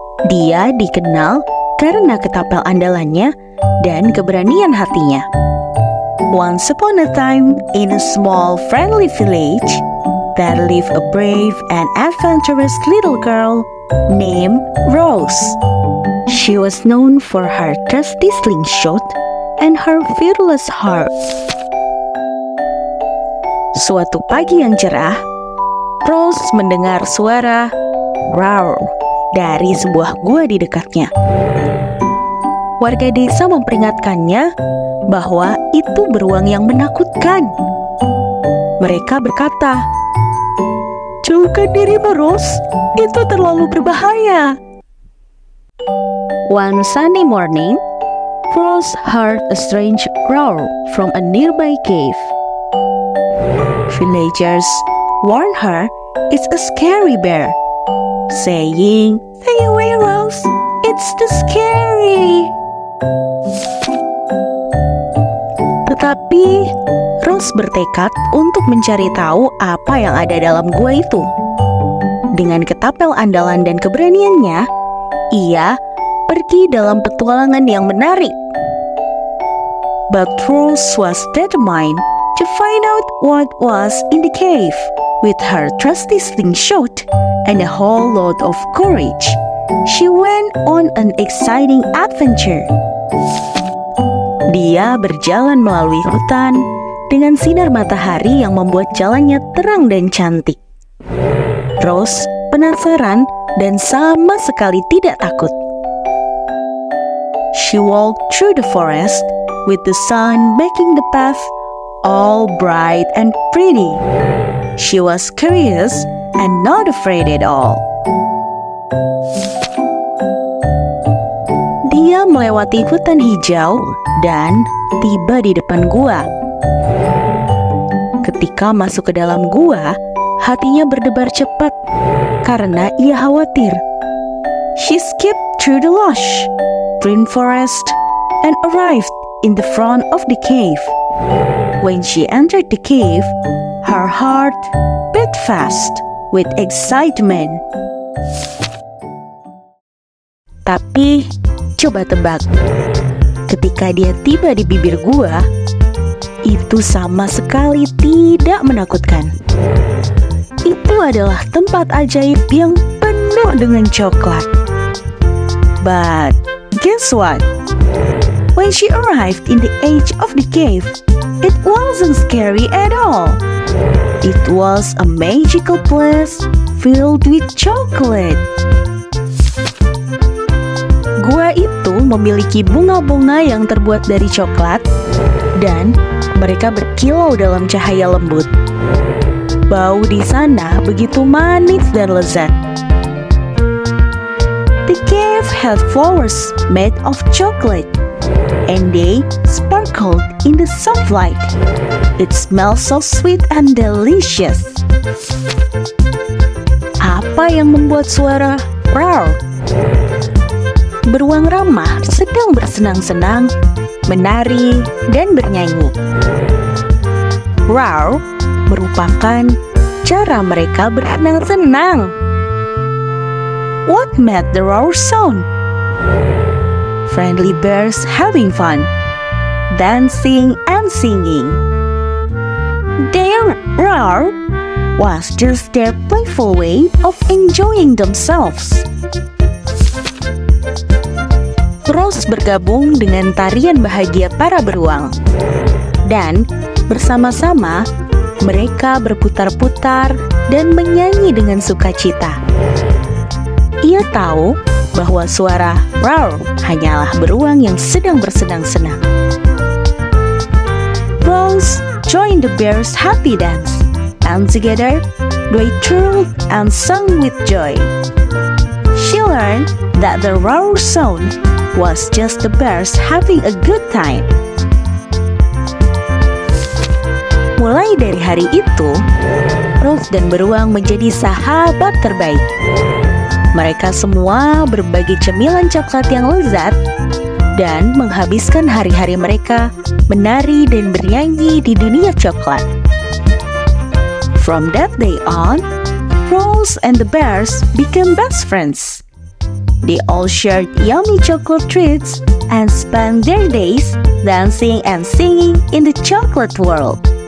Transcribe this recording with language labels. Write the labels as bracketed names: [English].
[Indonesian] Dia dikenal karena ketapel andalannya dan keberanian hatinya. [English] Once upon a time, in a small friendly village, there lived a brave and adventurous little girl named Rose. She was known for her trusty slingshot and her fearless heart. [Indonesian] Suatu pagi yang cerah, Rose mendengar suara roar dari sebuah gua di dekatnya. Warga desa memperingatkannya bahwa itu beruang yang menakutkan. Mereka berkata, "Jauhkan dirimu, Rose, itu terlalu berbahaya." [English] One sunny morning, Rose heard a strange roar from a nearby cave. Villagers warned her it's a scary bear, saying, "Stay away, Rose, it's too scary." [Indonesian] Tetapi Rose bertekad untuk mencari tahu apa yang ada dalam gua itu. Dengan ketapel andalan dan keberaniannya, ia pergi dalam petualangan yang menarik. [English] But Rose was determined to find out what was in the cave. With her trusty slingshot and a whole lot of courage, she went on an exciting adventure. [Indonesian] Dia berjalan melalui hutan dengan sinar matahari yang membuat jalannya terang dan cantik. Rose penasaran dan sama sekali tidak takut. [English] She walked through the forest with the sun making the path all bright and pretty. She was curious and not afraid at all. [Indonesian] Dia melewati hutan hijau dan tiba di depan gua. Ketika masuk ke dalam gua, hatinya berdebar cepat karena ia khawatir. [English] She skipped through the lush green forest and arrived in the front of the cave. When she entered the cave, her heart beat fast with excitement. [Indonesian] Tapi, coba tebak, ketika dia tiba di bibir gua, itu sama sekali tidak menakutkan. Itu adalah tempat ajaib yang penuh dengan coklat. [English] But guess what? When she arrived in the edge of the cave, it wasn't scary at all. It was a magical place filled with chocolate. [Indonesian] Gua itu memiliki bunga-bunga yang terbuat dari coklat dan mereka berkilau dalam cahaya lembut. Bau di sana begitu manis dan lezat. [English] The cave had flowers made of chocolate, and they sparkled in the soft light. It smelled so sweet and delicious. [Indonesian] Apa yang membuat suara roar? Beruang ramah sedang bersenang-senang, menari, dan bernyanyi. Roar merupakan cara mereka bersenang-senang. [English] What made the roar sound? Friendly bears having fun, dancing and singing. Their roar was just their playful way of enjoying themselves. [Indonesian] Rose bergabung dengan tarian bahagia para beruang, dan bersama-sama mereka berputar-putar dan menyanyi dengan sukacita. Ia tahu bahwa suara roar hanyalah beruang yang sedang bersenang-senang. [English] Rose joined the bears' happy dance, and together they twirled and sang with joy. She learned that the roar sound was just the bears having a good time. [Indonesian] Mulai dari hari itu, Rose dan beruang menjadi sahabat terbaik. Mereka semua berbagi cemilan coklat yang lezat dan menghabiskan hari-hari mereka menari dan bernyanyi di dunia coklat. [English] From that day on, Rose and the bears became best friends. They all shared yummy chocolate treats and spent their days dancing and singing in the chocolate world.